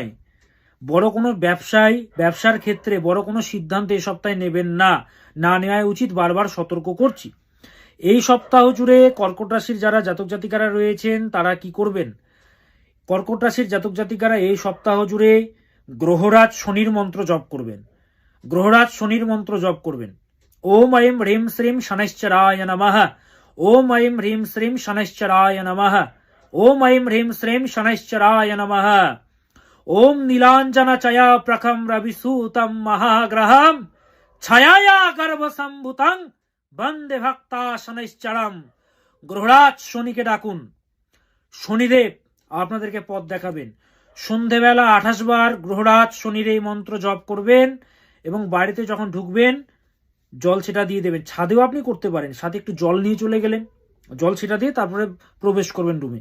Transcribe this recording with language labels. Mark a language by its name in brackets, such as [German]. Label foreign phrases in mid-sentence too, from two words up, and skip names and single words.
[Bangla] বড় কোনো ব্যবসার ক্ষেত্রে বড় কোনো সিদ্ধান্ত এই সপ্তাহে নেবেন না, না নেওয়াই উচিত, বারবার সতর্ক করছি। এই সপ্তাহ জুড়ে কর্কট রাশির যারা জাতক জাতিকারা রয়েছেন তারা কি করবেন? কর্কট রাশির জাতক জাতিকারা এই সপ্তাহ জুড়ে গ্রহরাজ শনির মন্ত্র জপ করবেন। গ্রহরাজ শনির মন্ত্র জপ করবেন। [Sanskrit] ওম ऐं ह्रीं श्रीं शनैश्चराय नमः। ओम ऐं ह्रीं श्रीं शनैश्चराय नमः। ओम ऐं ह्रीं श्रीं शनैश्चराय नमः। ओम नीलांजन चया प्रखम रविसूतम महाग्रहम छाया गर्भ संभुतं बंदे भक्ता शनैश्चरम। [Bangla] গ্রহরাজ শনিকে ডাকুন। শনিদেব আপনাদেরকে পথ দেখাবেন। সন্ধেবেলা 28 বার গ্রহরাজ শনির এই মন্ত্র জপ করবেন এবং বাড়িতে যখন ঢুকবেন জল ছিটা দিয়ে দেবেন। ছাদেও আপনি করতে পারেন, সাথে একটু জল নিয়ে চলে গেলেন, জল ছিটা দিয়ে তারপরে প্রবেশ করবেন রুমে।